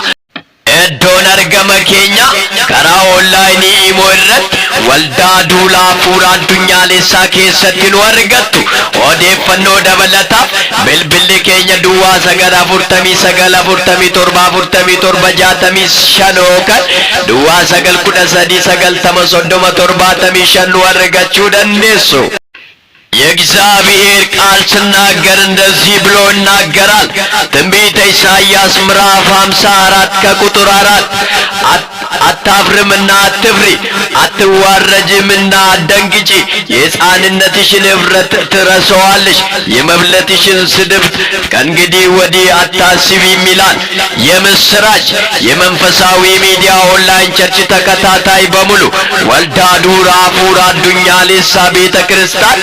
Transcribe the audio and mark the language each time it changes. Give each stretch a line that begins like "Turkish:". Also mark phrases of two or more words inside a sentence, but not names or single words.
Oromo: Iddoon argama keenya karaa onlaayinii Imo irratti waldaa duulaa hafuuraa addunyaalessaa keessatti nu argattu. Odeeffannoo dabalataaf bilbilli keenya duwwaa 949474765 yookaan duwwaa 913903075 nu argachuu dandeessu.
Amharic: የእግዚአብሔር ቃል ሲናገር እንደዚህ ብሎ ይናገራል። ትንቢተ ኢሳይያስ ምዕራፍ 54 ከቁጥር 4 አታፍርምና አትፍሪ፣ አትዋረጅምና አትደንግጪ፣ የሕፃንነትሽን እፍረት ትረሳዋለሽ፣ የመብለትሽን ስድብ ከእንግዲህ ወዲህ አታስቢም ይላል። የምስራች የመንፈሳዊ ሚዲያ ኦንላይን ቸርች ተከታታይ በሙሉ ወልዳ ዱራ ሀፉራ አዱኛሌሳ ቤተ ክርስቲያን